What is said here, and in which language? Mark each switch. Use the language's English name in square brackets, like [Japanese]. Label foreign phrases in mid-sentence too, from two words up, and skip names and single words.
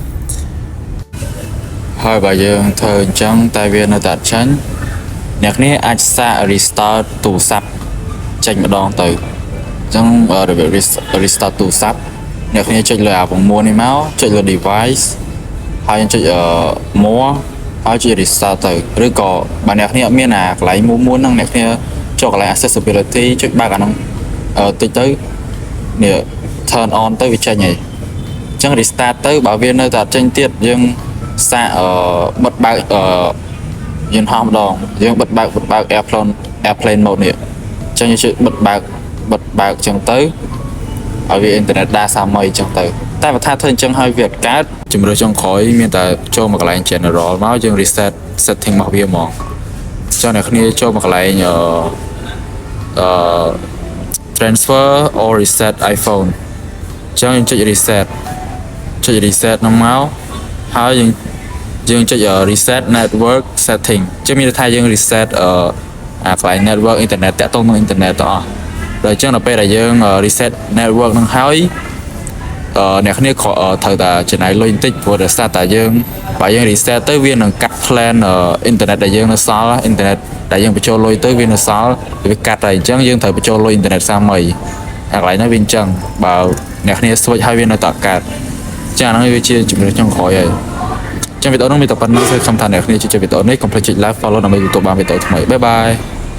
[Khmer] ហើយបើយើងធ្វើអញ្ចឹងតែវានៅតែចាញ់អ្នកគ្នាអាចសាក restart ទូរស័ព្ទចេញម្ដងទៅអញ្ចឹងរបៀប restart ទូរស័ព្ទអ្នកគ្នាចុចលើអា9នេះមកចុច លើ device ហើយយើងចុចmore ហើយចុច restart ទៅឬក៏បើអ្នកគ្នាអត់មានអាកន្លែងមួហ្នឹងអ្នកគ្នាចូលកន្លែង accessibility ចុច បើកអាហ្នឹងតិចទៅនេះ [English] turn on [Khmer] ទៅវាចេញហើយអញ្ចឹង restart ទៅបើវានៅតែអត់ចេញទៀតយើងសាកបិទបើកយន្តហោះម្ដងយើងបិទបើក [English] airplane mode [Khmer] នេះអញ្ចឹងយើងជួយបិទបើកអញ្ចឹងទៅឲ្យវាអ៊ីនធឺណិតដាសាមីអញ្ចឹងទៅតែបើថាធ្វើអញ្ចឹងឲ្យវាអត់កើតជំរឿចុងក្រោយមានតែចូលមកកន្លែង general មកយើង reset setting របស់វាហ្មងចុះអ្នកគ្នាចូលមកកន្លែង [English] transfer or reset iPhone [Khmer] អញ្ចឹងយើងចុច reset ហ្នឹងមកហើយយើងចុច [English] reset network setting [Khmer] ជាមានន័យថាយើង reset អាកន្លែង [English] network internet [Khmer] តាក់ទងនឹង internet ទាំងអស់ដល់អញ្ចឹងដល់ពេលដែលយើង [English] reset network [Khmer] ហ្នឹងហើយអ្នកគ្នាត្រូវតែចំណាយលុយបន្តិចព្រោះដោយសារតែយើងបើយើង reset ទៅវានឹងកាត់ [English] plan internet [Khmer] ដែលយើងនៅសល់ internet ដែលយើងបញ្ចូលលុយទៅវានៅសល់វាកាត់ហើយអញ្ចឹងយើងត្រូវបញ្ចូលលុយ internet សាមីអាកន្លែងហ្នឹងវាអញ្ចឹងបើអ្នកគ្នា switch ហើយវានៅតែកាត់អញ្ចឹងអាហ្នឹងវាជាជំរឿនចុងក្រោយហើយចាំវីដេអូនេះមានតែប៉ុណ្្នឹងសូមខំថាអ្នកគ្នាជួយចុចវីដេអូនេះកុំភ្លេចចុច [English] like follow [Khmer] ដើម្បីទទួលបានវីដេអូថ្មីបាយបាយ